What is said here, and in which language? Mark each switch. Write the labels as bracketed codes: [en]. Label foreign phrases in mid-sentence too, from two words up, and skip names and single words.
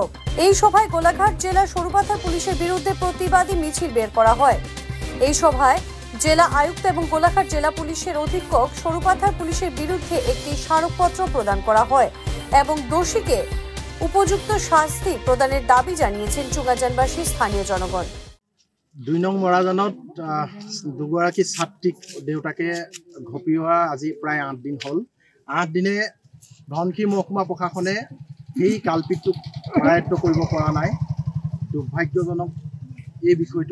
[bn] এই সভায় গোলাঘাট জেলা সরুপাথার পুলিশের বিরুদ্ধে প্রতিবাদী মিছিল বের করা হয়। এই সভায় জেলা আয়ুক্ত এবং গোলাঘাট জেলা পুলিশের অধীক্ষক সরুপাথার পুলিশের বিরুদ্ধে একটি স্মারকপত্র প্রদান করা হয় এবং দোষীকে উপযুক্ত শাস্তি প্রদানের দাবি জানিয়েছেন চুঙাজানবাসী স্থানীয় জনগণ। [as] 2 নং মৰাজানত দুগৰাকী ছাত্ৰীক দেউতাকে ঘপিওৱা আজি প্ৰায় 8 দিন হ'ল। 8 দিনে ধনশিৰি মহকুমা প্ৰশাসনে এই কালপিতটোক কৰায়ত্ব কৰিব পৰা নাই। দুৰ্ভাগ্যজনক এই বিষয়টো।